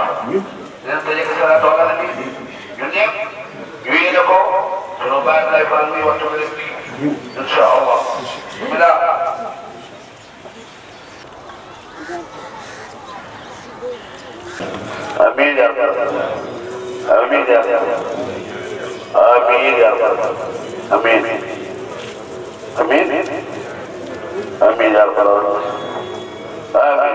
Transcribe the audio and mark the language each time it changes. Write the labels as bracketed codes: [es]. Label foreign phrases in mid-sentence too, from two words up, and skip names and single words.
[wo] Dina tëjee ko [ar] صلاة على النبي [wo] ñun ñëpp ñu yéene ko sunu baay lay faal muy waxtu bi [ar] إن شاء الله. بسم الله. آمين يا رب العالمين. آمين يا رب العالمين. آمين يا رب الأمين. آمين. آمين يا رب الأمين.